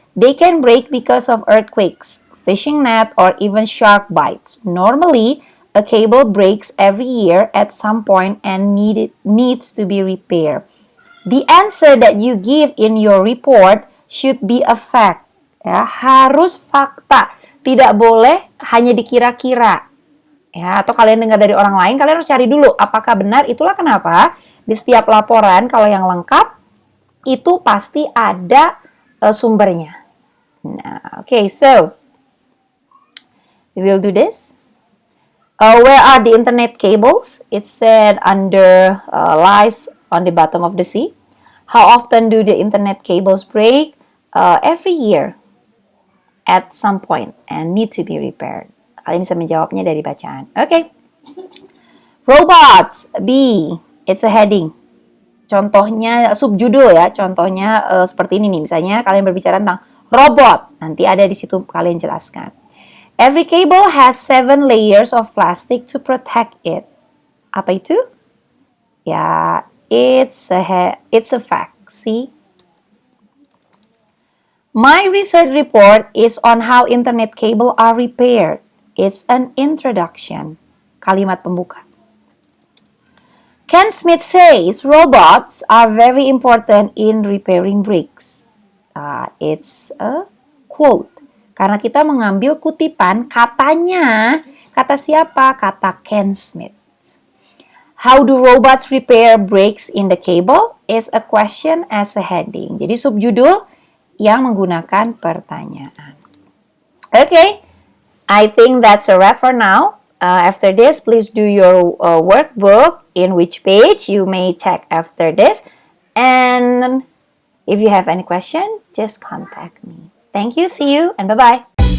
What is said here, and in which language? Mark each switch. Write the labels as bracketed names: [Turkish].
[English] They can break because of earthquakes, fishing net, or even shark bites. Normally, a cable breaks every year at some point and needs to be repaired. The answer that you give in your report should be a fact. [Indonesian] Ya, harus fakta. Tidak boleh hanya dikira-kira. Ya, atau kalian dengar dari orang lain, kalian harus cari dulu apakah benar. Itulah kenapa di setiap laporan kalau yang lengkap itu pasti ada sumbernya. [English] Nah, okay, so we will do this. Where are the internet cables? It said under lies on the bottom of the sea. How often do the internet cables break? Every year at some point and need to be repaired. [Indonesian] Kalian bisa menjawabnya dari bacaan. [English] Okay. Robots. B. It's a heading. [Indonesian] Contohnya, subjudul ya. Contohnya seperti ini nih. Misalnya kalian berbicara tentang robot. Nanti ada di situ kalian jelaskan. [English] Every cable has 7 layers of plastic to protect it. [Indonesian] Apa itu? [English] Ya, it's a fact. See? My research report is on how internet cable are repaired. It's an introduction. [Indonesian] Kalimat pembuka. [English] Ken Smith says robots are very important in repairing bricks. It's a quote. [Indonesian] Karena kita mengambil kutipan katanya. Kata siapa? Kata Ken Smith. [English] How do robots repair breaks in the cable? Is a question as a heading. [Indonesian] Jadi subjudul yang menggunakan pertanyaan. [English] Okay, I think that's a wrap for now. After this, please do your workbook in which page you may check after this. And if you have any question, just contact me. Thank you, see you, and bye-bye.